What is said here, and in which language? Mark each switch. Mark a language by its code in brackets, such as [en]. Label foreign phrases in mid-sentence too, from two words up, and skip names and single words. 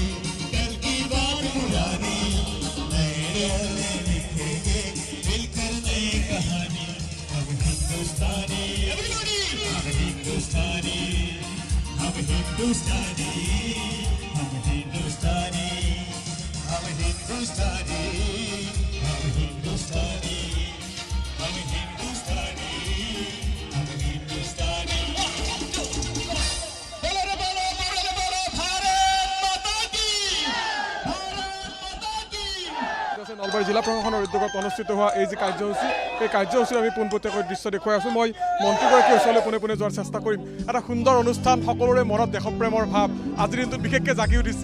[hi] पुरानी नए दौर में लिखेंगे मिलकर नई कहानी हम हिंदुस्तानी हम हिंदुस्तानी हम हिंदुस्तानी हम हिंदुस्तानी हम हिंदुस्तानी हम हिंदुस्तानी हम हिंदुस्तानी हम हिंदुस्तानी [as] নলবাৰী জিলা প্ৰশাসনৰ উদ্যোগত অনুষ্ঠিত হোৱা এই যি কাৰ্যসূচী এই কাৰ্যসূচীৰ আমি পোনপটীয়াকৈ দৃশ্য দেখুৱাই আছোঁ। মই মন্ত্ৰীগৰাকীৰ ওচৰলৈ পোনে পোনে যোৱাৰ চেষ্টা কৰিম। এটা সুন্দৰ অনুষ্ঠান, সকলোৰে মনত দেশপ্ৰেমৰ ভাৱ আজিৰ দিনটোত বিশেষকৈ জাগি উঠিছে।